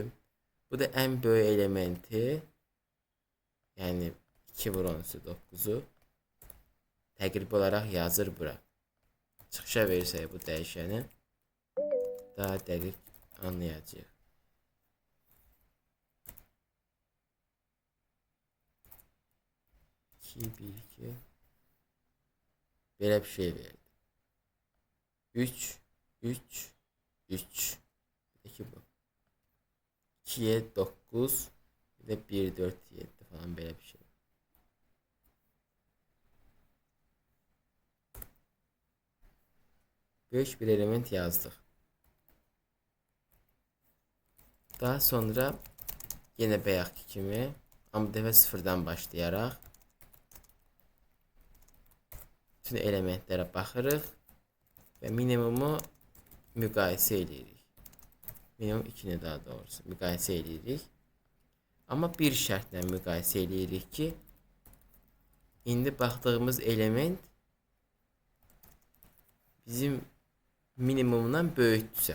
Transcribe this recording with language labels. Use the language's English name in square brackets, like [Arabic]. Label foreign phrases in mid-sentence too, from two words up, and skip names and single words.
[Azerbaijani] Bu da ən böyük elementi, yəni 2 vur 10^9-u təqribi olaraq yazır bura. Çıxışa versək bu dəyişəni daha dəqiq anlayacağıq. 2, 1, 2 belə bir şey verdi. 3, 3, 3. [Turkish] Peki bu. 2'ye 9 bir de 1, 4, 7 falan böyle bir şey. Büyük bir element yazdık. [Azerbaijani] Daha sonra yine bayaqki kimi amma bu dəfə sıfırdan başlayaraq bütün elementlərə baxırıq və minimumu müqayisə edirik. Minimum 2-ni daha doğrusu müqayisə edirik. Amma bir şərtlə müqayisə edirik ki, indi baxdığımız element bizim minimumdan böyükdürsə.